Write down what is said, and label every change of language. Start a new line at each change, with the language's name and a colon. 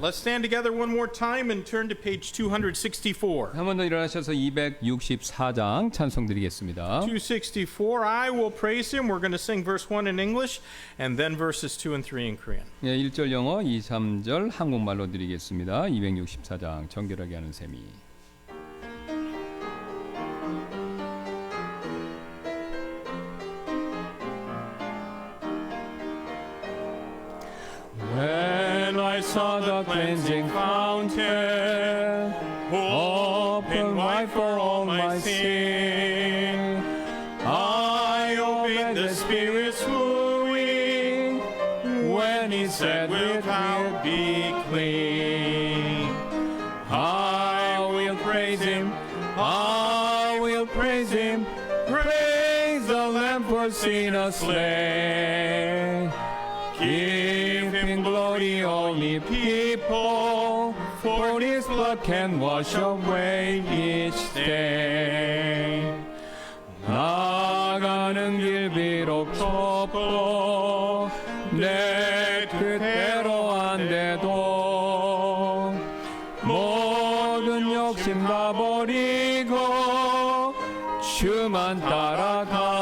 English: Let's stand together one more time and turn to page 264.
Korean: 한 번 더 일어나셔서 264장 찬송 드리겠습니다.
English: 264, I will praise him. We're going to sing verse 1 in English and then verses 2 and 3 in Korean.
Korean: 예, 1절 영어, 2, 3절 한국말로 드리겠습니다. 264장 정결하게 하는 셈이.
English: When I saw the cleansing fountain, open wide for all my sin, I obeyed the Spirit's wooing when He said, "Without be clean." I will praise Him, I will praise Him, praise the Lamb for sinners slain. Give Him glory, all ye people, for His blood can wash away each stain.
Korean: 나가는 길 비록 좁고 내 뜻대로 안 돼도 모든 욕심 다 버리고 주만 따라가겠네.